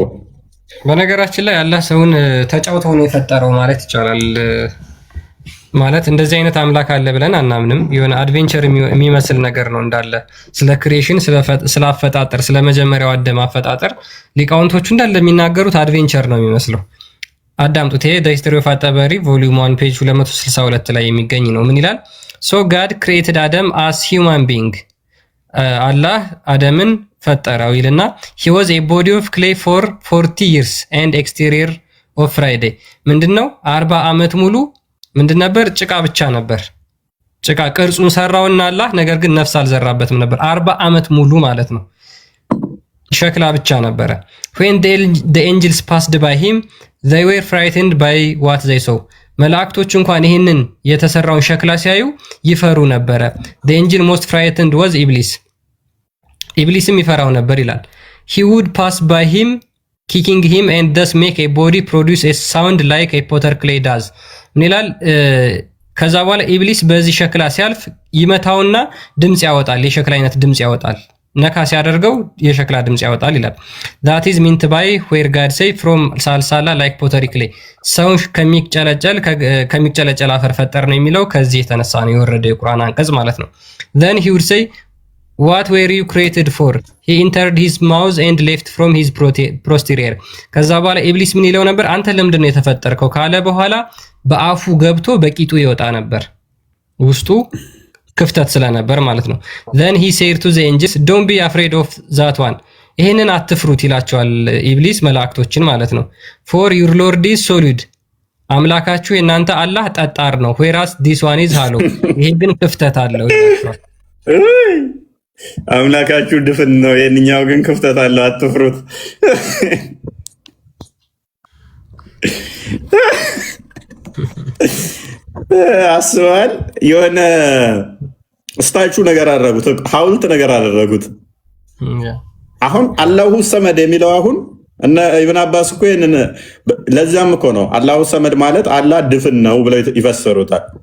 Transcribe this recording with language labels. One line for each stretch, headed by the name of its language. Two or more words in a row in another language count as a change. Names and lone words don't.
Amharic: በነገራችን ላይ አላህ ሰውን ተጫውተው ነው የፈጠረው ማለት ይቻላል። ማለት እንደዚህ አይነት አምላክ አለ ብለን አናምንም። የሆነ አድቬንቸር የሚመስል ነገር ነው እንዳለ ስለ ክሪኤሽን፣ ስለ አፈጣጠር፣ ስለ መጀመሪያው አደም አፈጣጠር ሊቃውንቶቹ እንዳለ የሚናገሩት አድቬንቸር ነው የሚመስለው። አዳምጡት። ይሄ
English: The History of al-Tabari volume 1 page 262
Amharic: ላይ የሚገኝ ነው። ምን ይላል?
English: So God created Adam as human being፣
Amharic: አላህ አደምን ፈጠረው ይልና
English: he was a body of clay for 40 years and exterior of Friday።
Amharic: ምንድነው 40 ዓመት ሙሉ ምንድን ነበር? ጭቃ ብቻ ነበር። ጭቃ ቅርጹን ሰራውና አላህ፣ ነገር ግን ነፍስ አልዘራበትም ነበር 40 ዓመት ሙሉ ማለት ነው። ሸክላ ብቻ ነበረ።
English: when the angels passed by him they were frightened by what they saw።
Amharic: መላእክቶች እንኳን ይሄንን የተሰራውን ሸክላ ሲያዩ ይፈሩ ነበረ።
English: the angel most frightened was iblis።
Amharic: ኢብሊስም ይፈራው ነበር ይላል።
English: he would pass by him kicking him and thus make a body produce a sound like a potter clay does።
Amharic: ምን ይላል? ከዛ በኋላ ኢብሊስ በዚህ ሸክላ ሲያልፍ ይመታውና ድምጽ ያወጣል፣ የሸክላ አይነት ድምጽ ያወጣል። ነካ ሲያደርገው የሸክላ ድምጽ ያወጣል ይላል።
English: that is meant by where God say from salsala like pottery clay።
Amharic: ሰው ከሚጨለጨል አፈር ፈጠር ነው የሚለው ከዚህ የተነሳ ነው የወረደው የቁርአን አንቀጽ ማለት ነው።
English: then he would say what were you created for? he entered his mouth and left from his posterior።
Amharic: ከዛ በኋላ ኢብሊስ ምን ይለው ነበር? አንተ ለምንድን ነው የተፈጠርከው ካለ በኋላ በአፉ ገብቶ በቂጡ ይወጣ ነበር፣ ውስጡ ክፍተት ስለነበር ማለት ነው።
English: then he said to the angels don't be afraid of that one።
Amharic: ይሄንን አትፍሩት ይላቸዋል ኢብሊስ መላእክቶችን ማለት ነው።
English: for your lord is solid።
Amharic: አምላካችሁ የናንተ አላህ ጠጣር ነው።
English: whereas this one is hollow።
Amharic: ይሄ ግን ክፍተት አለው ይላቸዋል። አምላካችሁ ድፍን ነው፣ የኛው ግን ክፍተት አለው፣ አትፍሩት። አስበዋል። የሆነ ስታቹ ነገር አደረጉት፣ ሐውልት ነገር አደረጉት። አሁን
Arabic: الله الصمد
Amharic: የሚለው አሁን እነ ኢብን አባስ እኮ ይሄንን ለዛም እኮ ነው
Arabic: الله الصمد
Amharic: ማለት አላህ ድፍን ነው ብለው ይፈሰሩታል።